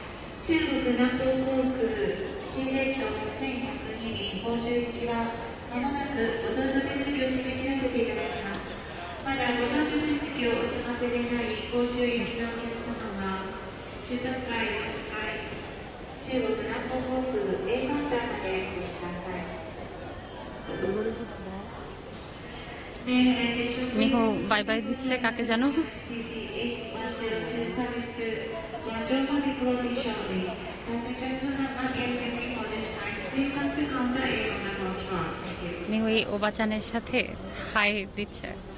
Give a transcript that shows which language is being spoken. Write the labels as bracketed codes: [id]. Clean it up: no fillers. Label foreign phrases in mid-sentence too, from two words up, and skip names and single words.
[ja] 中国南方航空 CZ1102 便報酬行きはまもなくご搭乗手続きを締め切らせていただきます。まだご搭乗手続きをお済ませでない広州行きのお客様は出発前の回中国南方航空 A カウンターまでお越しください。 [bn] মিহু [en] bye bye [bn] দিচ্ছে কাকে জানো? মিহু এই ওবাচানের সাথে হাই দিচ্ছে।